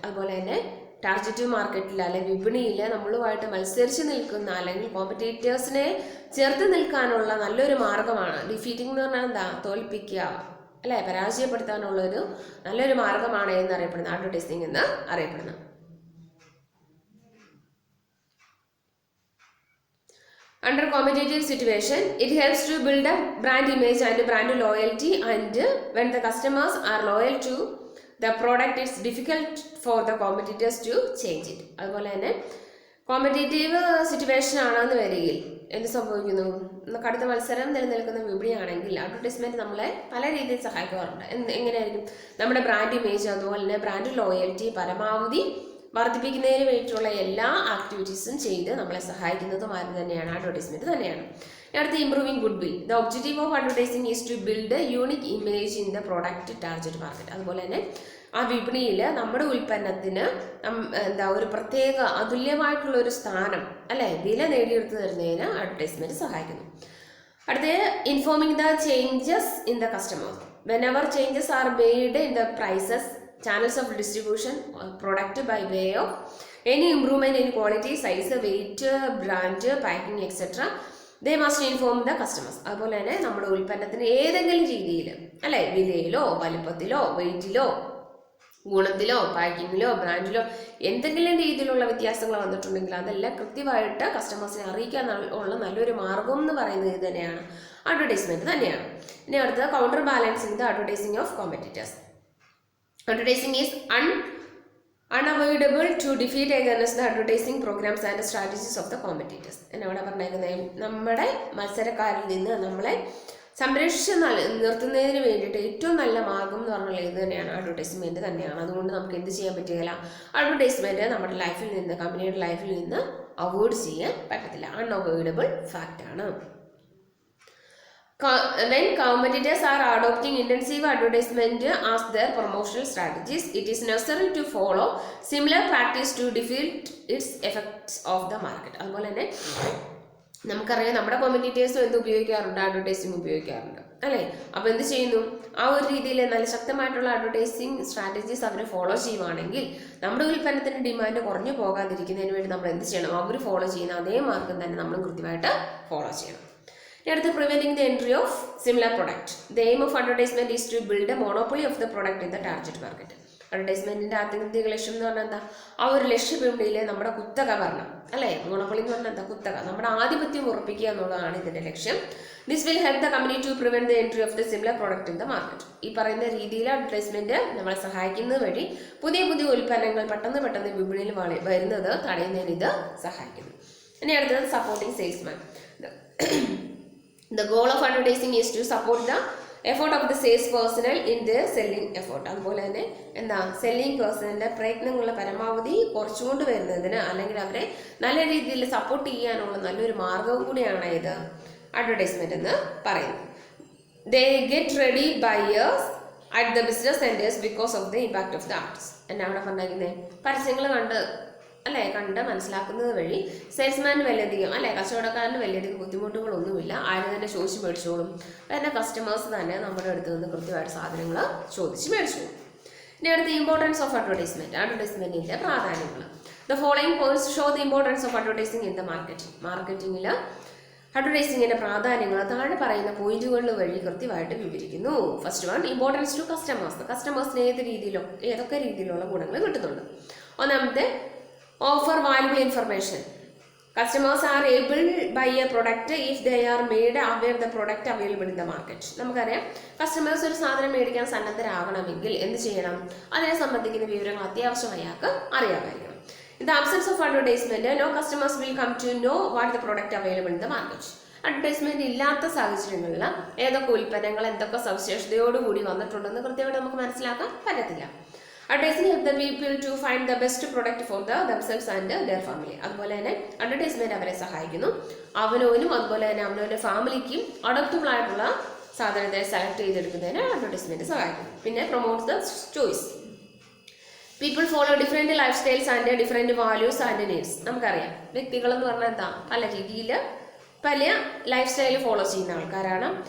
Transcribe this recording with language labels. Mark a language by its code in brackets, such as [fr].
[ml] അതുപോലെ തന്നെ ടാർഗറ്റ് മാർക്കറ്റിൽ അല്ലെങ്കിൽ വിപണിയിൽ നമ്മളുമായിട്ട് മത്സരിച്ച് നിൽക്കുന്ന അല്ലെങ്കിൽ കോമ്പറ്റീറ്റേഴ്സിനെ ചേർത്ത് നിൽക്കാനുള്ള നല്ലൊരു മാർഗമാണ് ഡിഫീറ്റിംഗ് എന്ന് പറഞ്ഞാൽ എന്താ? തോൽപ്പിക്കുക അല്ലെ, പരാജയപ്പെടുത്താനുള്ളൊരു നല്ലൊരു മാർഗമാണ് എന്നറിയപ്പെടുന്നത് അഡ്വർടൈസിംഗ് എന്ന് അറിയപ്പെടുന്നത്. [en] Under competitive situation, it helps to build a brand image and brand loyalty, and when the customers are loyal to the product, it's difficult for the competitors to change it. [ml] അതുപോലെ തന്നെ competitive situation ആണെന്ന് വരികയിൽ എന്ത് സംഭവിക്കുന്നു? കടുത്ത മത്സരം നിലനിൽക്കുന്ന വിപണിയാണെങ്കിൽ advertisement നമ്മളെ പല രീതിയിൽ സഹായിക്കാറുണ്ട്. എങ്ങനെയായിരിക്കും? നമ്മുടെ ബ്രാൻഡ് ഇമേജ് അതുപോലെ തന്നെ ബ്രാൻഡ് ലോയൽറ്റി പരമാവധി വർദ്ധിപ്പിക്കുന്നതിന് വേണ്ടിയിട്ടുള്ള എല്ലാ ആക്ടിവിറ്റീസും ചെയ്ത് നമ്മളെ സഹായിക്കുന്നതും ആരും തന്നെയാണ്? അഡ്വർടൈസ്മെന്റ് തന്നെയാണ്. അടുത്ത [en] Improving goodwill. The objective of advertising is to build unique image in the product target market. [ml] അതുപോലെ തന്നെ ആ വിപണിയിൽ നമ്മുടെ ഉൽപ്പന്നത്തിന് ഒരു പ്രത്യേക അതുല്യമായിട്ടുള്ള ഒരു സ്ഥാനം അല്ലെ വില നേടിയെടുത്ത് തരുന്നതിന് അഡ്വർടൈസ്മെന്റ് സഹായിക്കുന്നു. [en] അടുത്ത informing the changes in the customer. Whenever changes are made in the prices, channels of distribution, product by way of any improvement in quality, size, weight, brand, packing, etc. they must inform the customers. [ml] അതുപോലെ തന്നെ നമ്മുടെ ഉൽപ്പന്നത്തിന് ഏതെങ്കിലും രീതിയിൽ അല്ലെ വിലയിലോ വലുപ്പത്തിലോ വെയിറ്റിലോ ഗുണത്തിലോ പാക്കിങ്ങിലോ ബ്രാൻഡിലോ എന്തെങ്കിലും രീതിയിലുള്ള വ്യത്യാസങ്ങൾ വന്നിട്ടുണ്ടെങ്കിൽ അതെല്ലാം കൃത്യമായിട്ട് കസ്റ്റമേഴ്സിനെ അറിയിക്കാൻ ഉള്ള നല്ലൊരു മാർഗം എന്ന് പറയുന്നത് ഇത് തന്നെയാണ്, അഡ്വർടൈസ്മെന്റ് തന്നെയാണ്. [en] ഇനി അടുത്തത് counter balancing the advertising of competitors. Advertising is unavoidable to defeat against the advertising programs and strategies of the competitors. [ml] എന്നവിടെ പറഞ്ഞേക്കുന്നത് നമ്മുടെ മത്സരക്കാരിൽ നിന്ന് നമ്മളെ സംരക്ഷിച്ച് നിർത്തുന്നതിന് വേണ്ടിയിട്ട് ഏറ്റവും നല്ല മാർഗം എന്ന് പറഞ്ഞാൽ ഇത് തന്നെയാണ്, അഡ്വർടൈസ്മെന്റ് തന്നെയാണ്. അതുകൊണ്ട് നമുക്ക് എന്ത് ചെയ്യാൻ പറ്റുകയില്ല, അഡ്വർടൈസ്മെന്റ് നമ്മുടെ ലൈഫിൽ നിന്ന് കമ്പനിയുടെ ലൈഫിൽ നിന്ന് അവോയ്ഡ് ചെയ്യാൻ പറ്റത്തില്ല, അൺഅവോയ്ഡബിൾ ഫാക്റ്റ് ആണ്. [en] When competitors are adopting intensive advertisement as their promotional strategies, it is necessary to follow similar practice to defeat its effects of the market. [ml] അതുപോലെ തന്നെ നമുക്കറിയാം നമ്മുടെ കോമ്പറ്റീറ്റേഴ്സും എന്ത് ഉപയോഗിക്കാറുണ്ട്, അഡ്വർടൈസിങ് ഉപയോഗിക്കാറുണ്ട് അല്ലേ. അപ്പോൾ എന്ത് ചെയ്യുന്നു, ആ ഒരു രീതിയിൽ നല്ല ശക്തമായിട്ടുള്ള അഡ്വർടൈസിങ് സ്ട്രാറ്റജീസ് അവർ ഫോളോ ചെയ്യുവാണെങ്കിൽ നമ്മുടെ ഉൽപ്പന്നത്തിന്റെ ഡിമാൻഡ് കുറഞ്ഞു പോകാതിരിക്കുന്നതിന് വേണ്ടി നമ്മൾ എന്ത് ചെയ്യണം, അവർ ഫോളോ ചെയ്യുന്ന അതേ മാർഗം തന്നെ നമ്മളും കൃത്യമായിട്ട് ഫോളോ ചെയ്യണം. [en] അടുത്ത preventing the entry of similar product. The aim of advertisement is to build a monopoly of the product in the target market. [ml] അഡ്വർടൈസ്മെന്റിന്റെ ആത്യന്തിക ലക്ഷ്യം എന്ന് പറഞ്ഞാൽ എന്താ, ആ ഒരു ലക്ഷ്യവിപണിയിലെ നമ്മുടെ കുത്തക ഭരണം അല്ലെ, മോണോപ്പൊളി എന്ന് പറഞ്ഞാൽ എന്താ, കുത്തക, നമ്മുടെ ആധിപത്യം ഉറപ്പിക്കുക എന്നുള്ളതാണ് ഇതിന്റെ ലക്ഷ്യം. [en] This will help the company to prevent the entry of the similar product in the market. [ml] ഈ പറയുന്ന രീതിയിൽ അഡ്വർടൈസ്മെന്റ് നമ്മളെ സഹായിക്കുന്നത് വഴി പുതിയ പുതിയ ഉൽപ്പന്നങ്ങൾ പെട്ടെന്ന് വിപണിയിൽ വരുന്നത് തടയുന്നതിന് ഇത് സഹായിക്കുന്നു. ഇനി അടുത്തത് supporting salesman. [en] The goal of advertising is to support the effort of the sales personnel in their selling effort. [ml] അതുപോലെ തന്നെ എന്താ, സെല്ലിംഗ് പേഴ്സണലിന്റെ പ്രയത്നങ്ങളുടെ പരമാവധി കുറച്ചുകൊണ്ട് വരുന്നതിന് അല്ലെങ്കിൽ അവരെ നല്ല രീതിയിൽ സപ്പോർട്ട് ചെയ്യാനുള്ള നല്ലൊരു മാർഗവും കൂടിയാണ് ഇത് അഡ്വർടൈസ്മെന്റ് എന്ന് പറയുന്നത്. [en] They get ready buyers at the business centers because of the impact of the ads. [ml] എന്നാ അവിടെ പറഞ്ഞിരിക്കുന്നത്, പരസ്യങ്ങൾ കണ്ട് മനസ്സിലാക്കുന്നത് വഴി സെയിൽസ്മാന് വലിയധികം കച്ചവടക്കാരന് വലിയധികം ബുദ്ധിമുട്ടുകളൊന്നുമില്ല, ആരും തന്നെ ചോദിച്ച് മേടിച്ചോളും, പിന്നെ കസ്റ്റമേഴ്സ് തന്നെ നമ്മുടെ അടുത്ത് നിന്ന് കൃത്യമായിട്ട് സാധനങ്ങൾ ചോദിച്ച് മേടിച്ചോളും. ഇനി അടുത്ത [en] importance of advertisement, [ml] അഡ്വർടൈസ്മെന്റിന്റെ പ്രാധാന്യങ്ങൾ. [en] The following points show the importance of advertising in the marketing. [ml] മാർക്കറ്റിംഗിൽ അഡ്വർടൈസിംഗിന്റെ പ്രാധാന്യങ്ങൾ താഴെ പറയുന്ന പോയിന്റുകൾ വഴി കൃത്യമായിട്ട് വിവരിക്കുന്നു. [en] First one, importance to customers. [ml] കസ്റ്റമേഴ്സിന് ഏതൊക്കെ രീതിയിലുള്ള ഗുണങ്ങൾ കിട്ടുന്നുണ്ട്. [en] ഒന്നാമത്തെ, offer valuable information. Customers are able to buy a product if they are made aware the product available in the market. [ml] നമുക്കറിയാം, കസ്റ്റമേഴ്സ് ഒരു സാധനം മേടിക്കാൻ സന്നദ്ധരാകണമെങ്കിൽ എന്ത് ചെയ്യണം, അതിനെ സംബന്ധിക്കുന്ന വിവരങ്ങൾ അത്യാവശ്യം അയാൾക്ക് അറിയാമായിരിക്കണം. [en] In the absence of advertisement, no customers will come to know what the product available in the market. [ml] Advertisement ഇല്ലാത്ത സാഹചര്യങ്ങളിൽ ഏതൊക്കെ ഉൽപ്പന്നങ്ങൾ എന്തൊക്കെ സവിശേഷതയോടുകൂടി വന്നിട്ടുണ്ടെന്ന് കൃത്യമായിട്ട് നമുക്ക് മനസ്സിലാക്കാൻ പറ്റത്തില്ല. [en] Advertising help the people to find the best product for themselves and their family. [ml] അതുപോലെ തന്നെ അഡ്വർടൈസ്മെന്റ് അവരെ സഹായിക്കുന്നു അവനവനും അതുപോലെ തന്നെ അവനവന്റെ ഫാമിലിക്കും അഡോപ്റ്റബിൾ ആയിട്ടുള്ള സാധനത്തെ സെലക്ട് ചെയ്തെടുക്കുന്നതിന് അഡ്വർടൈസ്മെന്റ് സഹായിക്കുന്നു. [en] പിന്നെ promotes the choice. People follow different life styles and different values and needs. [ml] നമുക്കറിയാം, വ്യക്തികൾ എന്ന് പറഞ്ഞാൽ എന്താ, പല രീതിയിൽ പല ലൈഫ് സ്റ്റൈൽ ഫോളോ ചെയ്യുന്ന ആൾക്കാരാണ്.